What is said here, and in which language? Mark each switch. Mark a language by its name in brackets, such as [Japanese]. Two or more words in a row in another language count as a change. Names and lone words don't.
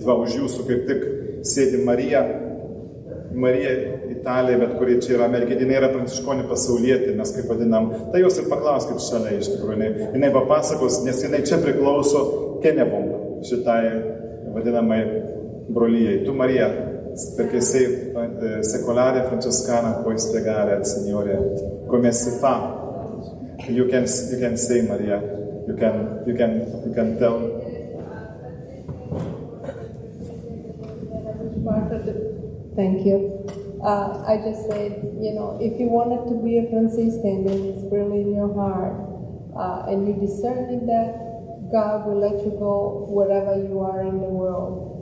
[Lithuanian] Va, už jūsų kaip tik sėdi Marija Italija, bet kuri čia yra Amerikė, jinai yra pranciškonė pasaulietė, mes kaip vadinam. Tai jūs ir paklauskit šalia iš tikrųjų. Jinai papasakos, nes jinai čia priklauso Kenebom, šitai vadinamai brolyjai. [Italian] Tu, Marija, perché sei secolare francescana, puoi spiegare al Signore come si fa. [English] You can say, Maria. You can tell. Thank you. I just said, if you wanted to be a Franciscan, then it's really in your heart, and you discerning that, God will let you go wherever you are in the world.